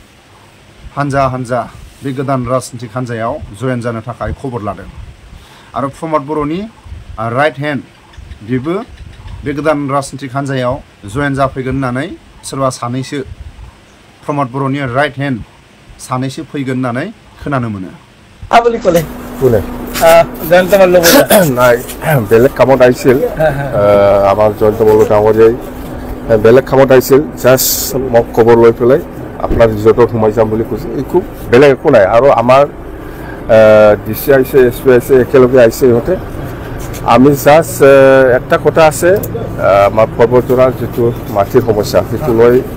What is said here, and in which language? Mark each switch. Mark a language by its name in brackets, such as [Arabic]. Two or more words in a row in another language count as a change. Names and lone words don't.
[Bodo] हानजा बे गोदान राजनीतिक हानजायाव जयेन जानो थाखाय खबर लादों आरो प्रमोद बर'नि [English] right hand [Bodo] बेबो बे गोदान राजनीतिक हानजायाव जयेन जाफैगोन होननानै सोरबा सानैसो प्रमोद बर'नि [English] right hand [Bodo] सानैसो फैगोन होननानै खोनानो मोनो [Assamese] বুলি ক'লে কোনে জয়ন্ত মল্ল নাই বেলেগ কামত আহিছিল আমাৰ জয়ন্ত মল্ল ডাঙৰীয়াই বেলেগ কামত আহিছিল জাষ্ট মোক খবৰ লৈ পেলাই আপোনাৰ ৰিজৰ্টত সোমাই যাম বুলি কৈছে একো বেলেগ একো নাই আৰু আমাৰ ডিচি আহিছে এছ পি আহিছে একেলগে আহিছে ইহঁতে আমি জাষ্ট একটা কথা আছে আমাৰ পৰ্বতজোৰাৰ যিটো মাটিৰ সমস্যা সেইটো লৈ